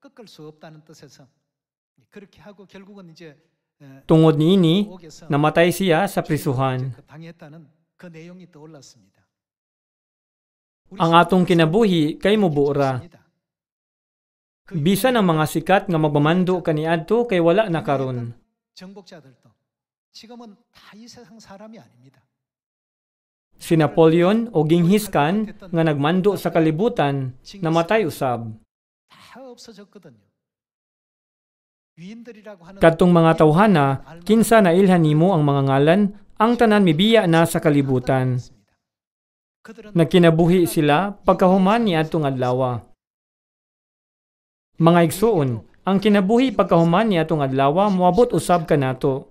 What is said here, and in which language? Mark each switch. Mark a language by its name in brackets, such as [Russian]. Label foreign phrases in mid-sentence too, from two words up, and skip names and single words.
[Cebuano] Tungod niini, namatay siya sa prisuhan. Ang atong kinabuhi kay mubura. Bisan ang mga sikat nga magmamando kaniadto kay wala na karon. [Korean] 정복자들도 지금은 다 이 세상 사람이 아닙니다. [Cebuano] Si Napoleon o Genghis Khan nga nagmando sa kalibutan namatay usab. [Korean] 다 없어졌거든요. 위인들이라고 하는 [Cebuano] Kadtong mga tawhana, kinsa nailhan nimo ang mga ngalan, ang tanan mibiya na sa kalibutan. Nagkinabuhi sila pagkahuman ni adtong adlaw. Mga igsuon, ang kinabuhi pagkahuman ni atong adlaw moabot usab kanato.